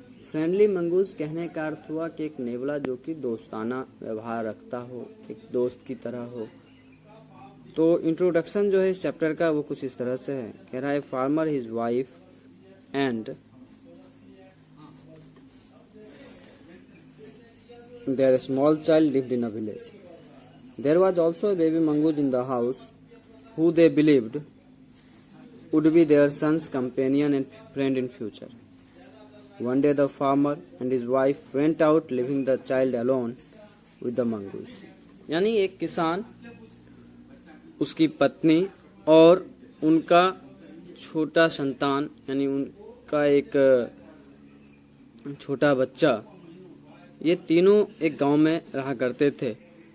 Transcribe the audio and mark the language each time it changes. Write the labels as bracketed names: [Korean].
[Hindi] Friendly mongoose कहने का अर्थ हुआ कि एक नेवला जो कि दोस्ताना व्यवहार रखता हो, एक दोस्त की तरह हो। तो इंट्रोडक्शन जो है इस चैप्टर का वो कुछ इस तरह से है। कह रहा है [English] Farmer, his wife and their small child lived in a village. There was also a baby mongoose in the house, who they believed would be their son's companion and friend in future. One day the farmer and his wife went out, leaving the child alone with the mongoose. [Hindi] यानी एक किसान, उसकी पत्नी और उनका छोटा संतान यानी उनका एक छोटा बच्चा, ये तीनों एक गांव में रहा करते थे।